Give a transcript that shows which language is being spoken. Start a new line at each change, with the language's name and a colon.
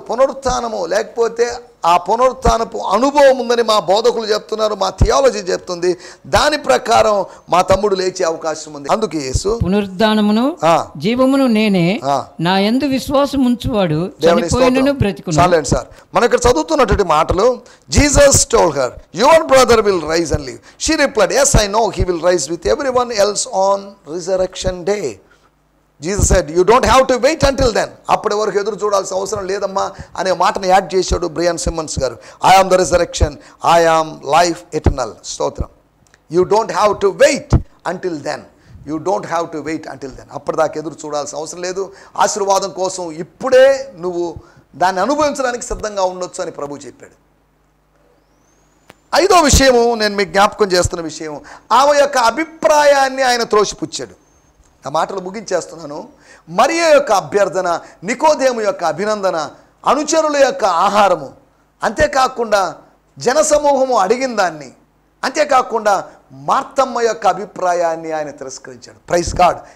Telugu: పునరుత్థానము లేకపోతే ఆ పునరుత్థానపు అనుభవం ఉందని మా బోధకులు చెప్తున్నారు, మా థియాలజీ చెప్తుంది. దాని ప్రకారం మా తమ్ముడు లేచే అవకాశం ఉంది. అందుకే యేసు పునరుద్ధానమును జీవమును నేనే, నా యందు విశ్వాసం ఉంచువాడు చనిపోయినను బ్రతికును. చాలండి సార్, మనం ఇక్కడ చదువుతున్నటువంటి మాటలు,
English: Jesus told her, your brother will rise and live. She replied, yes I know he will rise with everyone else on resurrection day. Jesus said, you don't have to wait until then.
Telugu: అప్పటి వరకు ఎదురు చూడాల్సిన అవసరం లేదమ్మా అనే మాటను add చేశాడు Brian Simmons గారు.
English: I am the resurrection, I am life eternal.
Telugu: స్తోత్రం.
English: You don't have to wait until then. You don't have to wait until then.
Telugu: అప్పటిదాకా ఎదురు చూడాల్సిన అవసరం లేదు. ఆశీర్వాదం కోసం ఇప్పుడే నువ్వు దాన్ని అనుభవించడానికి సిద్ధంగా ఉండొచ్చు అని ప్రభు చెప్పాడు. 5వ విషయము నేను మీకు జ్ఞాపకం చేస్తున్న విషయం, ఆమె యొక్క అభిప్రాయాన్ని ఆయన త్రోసిపుచ్చాడు. ఆ మాటలు ముగించేస్తున్నాను. మరియ యొక్క అభ్యర్థన, నికోదేము యొక్క అభినందన, అనుచరుల యొక్క ఆహారము, అంతేకాకుండా జనసమూహము అడిగిన దాన్ని, అంతేకాకుండా మార్తమ్మ యొక్క అభిప్రాయాన్ని ఆయన తిరస్కరించాడు.
English: Praise God.